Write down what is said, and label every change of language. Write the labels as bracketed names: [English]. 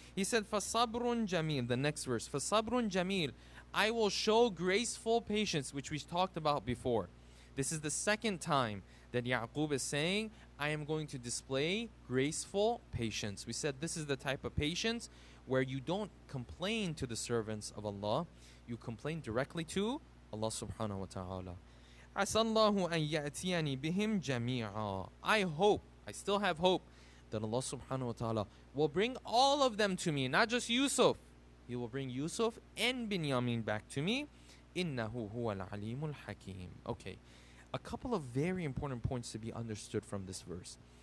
[English] He said, [Arabic] فَصَبْرٌ جَمِيلٌ, [English] the next verse, [Arabic] فَصَبْرٌ جَمِيلٌ, [English] I will show graceful patience, which we talked about before. This is the second time that Yaqub is saying, I am going to display graceful patience. We said this is the type of patience where you don't complain to the servants of Allah, you complain directly to Allah subhanahu wa ta'ala. [Arabic] عَسَى اللَّهُ أَن يَأْتِيَنِي بِهِمْ جَمِيعًا. [English] I hope, I still have hope that Allah subhanahu wa ta'ala will bring all of them to me, not just Yusuf. He will bring Yusuf and Binyamin back to me. [Arabic] إِنَّهُ هُوَ الْعَلِيمُ الْحَكِيمُ. [English] Okay, a couple of very important points to be understood from this verse.